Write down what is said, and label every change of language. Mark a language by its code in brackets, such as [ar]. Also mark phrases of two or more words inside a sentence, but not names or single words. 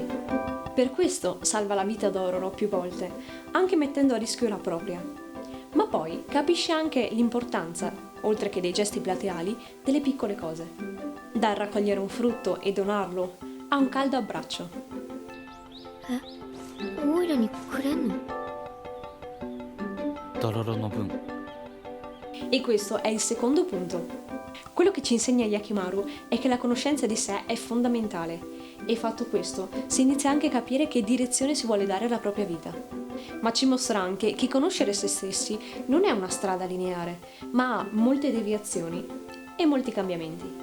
[it] Per questo salva la vita a Dororo più volte, anche mettendo a rischio la propria. Ma poi capisce anche l'importanza, oltre che dei gesti plateali, delle piccole cose. Dal raccogliere un frutto e donarlo a un caldo abbraccio. [ja] オイラにくれんの？ドロロの分。 [it] E questo è il secondo punto. Quello che ci insegna Yakimaru è che la conoscenza di sé è fondamentale e fatto questo si inizia anche a capire che direzione si vuole dare alla propria vita. Ma ci mostra anche che conoscere se stessi non è una strada lineare, ma ha molte deviazioni e molti cambiamenti.